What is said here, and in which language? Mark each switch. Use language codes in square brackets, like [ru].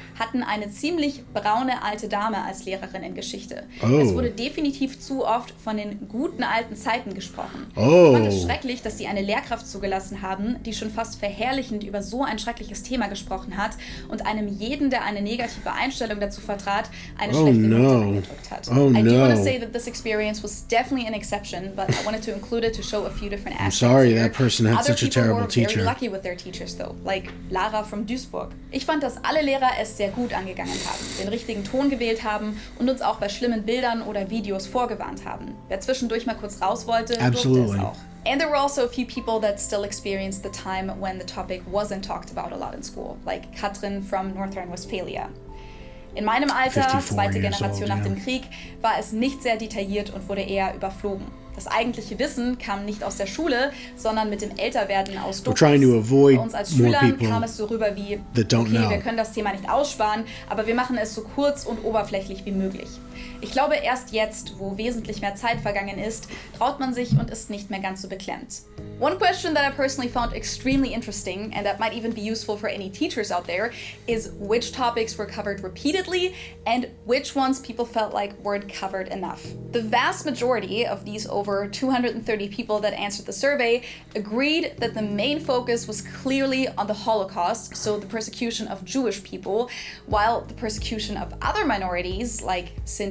[de] Hatten eine ziemlich braune alte Dame als Lehrerin in Geschichte. Es wurde definitiv zu oft von den guten alten Zeiten gesprochen. Ich fand es schrecklich, dass sie eine Lehrkraft zugelassen haben, die schon fast verherrlichend über so ein schreckliches Thema gesprochen hat und einem jeden, der eine negative Einstellung dazu vertrat, eine schlechte Note eingedrückt hat. [en] I do want to say that this experience was definitely an exception, but I wanted to include it to show a few different aspects. I'm sorry that person had such a terrible teacher. Very lucky with their teachers though, like Lara from Duisburg. [de] Ich fand, dass alle Lehrer es sehr gut angegangen haben, den richtigen Ton gewählt haben und uns auch bei schlimmen Bildern oder Videos vorgewarnt haben. Wer zwischendurch mal kurz raus wollte, durfte es auch. [en] And there were also a few people that still experienced the time when the topic wasn't talked about a lot in school, like Katrin from North Rhine-Westphalia. [de] In meinem Alter, zweite Generation nach dem Krieg, war es nicht sehr detailliert und wurde eher überflogen. Das eigentliche Wissen kam nicht aus der Schule, sondern mit dem Älterwerden aus Dokus. Bei uns als Schülern kam es so rüber wie, okay, wir können das Thema nicht aussparen, aber wir machen es so kurz und oberflächlich wie möglich. Ich glaube, erst jetzt, wo wesentlich mehr Zeit vergangen ist, traut man sich und ist nicht mehr ganz so beklemmt. [en] One question that I personally found extremely interesting, and that might even be useful for any teachers out there, is which topics were covered repeatedly and which ones people felt like weren't covered enough. The vast majority of these over 230 people that answered the survey agreed that the main focus was clearly on the Holocaust, so the persecution of Jewish people, while the persecution of other minorities, like Sinti